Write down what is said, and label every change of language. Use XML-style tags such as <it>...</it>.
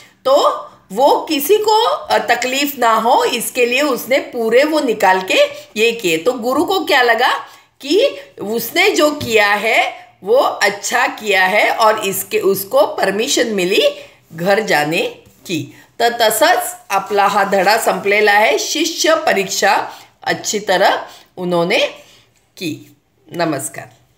<hi>तो वो किसी को तकलीफ ना हो, इसके लिए उसने पूरे वो निकाल के ये किए. तो गुरु को क्या लगा कि उसने जो किया है वो अच्छा किया है और उसको परमिशन मिली घर जाने की.</hi> <mr>तर तसंच आपला हा धडा संपलेला आहे.</mr> <hi>शिष्य परीक्षा अच्छी तरह उन्होंने की. नमस्कार.</hi>